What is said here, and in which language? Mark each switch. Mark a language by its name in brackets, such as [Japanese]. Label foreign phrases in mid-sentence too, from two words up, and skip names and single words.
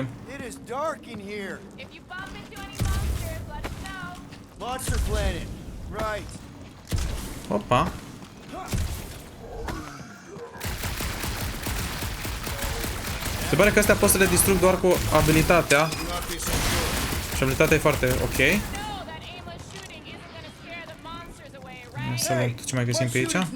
[English] It is dark in here. If you bump into any monsters, let us know. Monster Planet. Right. [Romanian] Opa! Se pare că astea pot să le distrug doar cu abilitatea. Și abilitatea e foarte ok. Să luăm tot ce mai găsim pe aici.